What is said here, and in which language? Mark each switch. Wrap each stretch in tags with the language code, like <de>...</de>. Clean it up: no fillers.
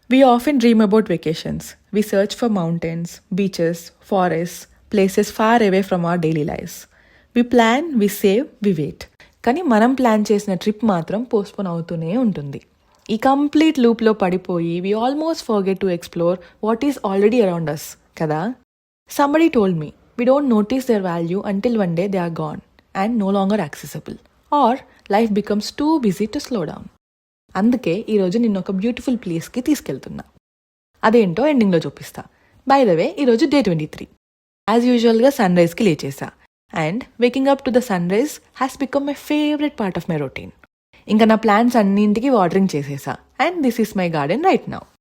<en>We often dream about vacations. We search for mountains, beaches, forests, places far away from our daily lives. We plan, we save, we wait.</en> <te>కానీ మనం plan చేసిన trip మాత్రం postpone అవుతూనే ఉంటుంది. ఈ complete లూప్లో పడిపోయి</te> <en>We almost forget to explore what is already around us కదా. Somebody told me we don't notice their value until one day they are gone and no longer accessible. Or life becomes too busy to slow down.</en> <te>అందుకే ఈరోజు నిన్ను ఒక beautiful ప్లేస్కి తీసుకెళ్తున్నా. అదేంటో ఎండింగ్లో చూపిస్తా. By the way ఈరోజు డే 23. యాజ్ యూజువల్గా sun రైజ్కి లేచేసా.</te> <en>And waking up to the sun rise has become my favourite part of my routine.</en> <te>ఇంకా నా ప్లాంట్స్ అన్నింటికి వాటరింగ్ చేసేసా.</te> <en>And this is my garden right now.</en>